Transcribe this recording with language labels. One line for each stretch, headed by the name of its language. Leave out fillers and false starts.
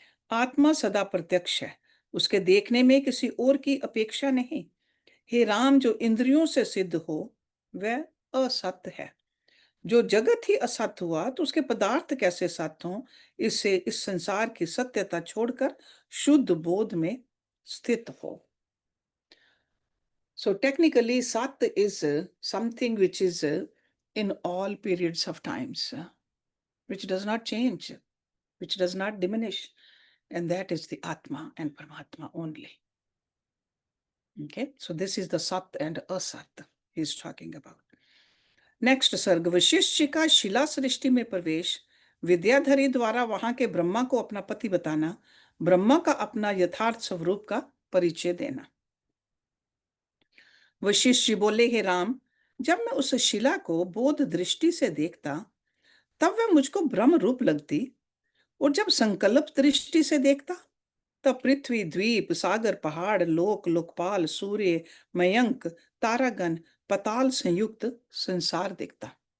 Hindi: आत्मा सदा प्रत्यक्ष है, उसके देखने में किसी और की अपेक्षा नहीं। हे राम, जो इंद्रियों से सिद्ध हो वह असत्य है। जो जगत ही असत्य हुआ तो उसके पदार्थ कैसे सत्य हों? इससे इस संसार की सत्यता छोड़कर शुद्ध बोध में स्थित हो।
English: So technically, Sat is something which is in all periods of times, which does not change, which does not diminish, and that is the Atma and Paramatma only. Okay, so this is the Sat and Asat he is talking about.
Hindi: Next सर्ग, वशिष्ठ जी का शिला सृष्टि में प्रवेश, विद्याधरी द्वारा वहां के ब्रह्मा को अपना पति बताना, ब्रह्मा का अपना यथार्थ स्वरूप का परिचय देना। वशिष्ठ जी बोले, हे राम, जब मैं उस शिला को बोध दृष्टि से देखता तब वह मुझको ब्रह्म रूप लगती, और जब संकल्प दृष्टि से देखता तब पृथ्वी, द्वीप, सागर, पहाड़, लोक, लोकपाल, सूर्य, मयंक, तारागण, पताल संयुक्त संसार दिखता।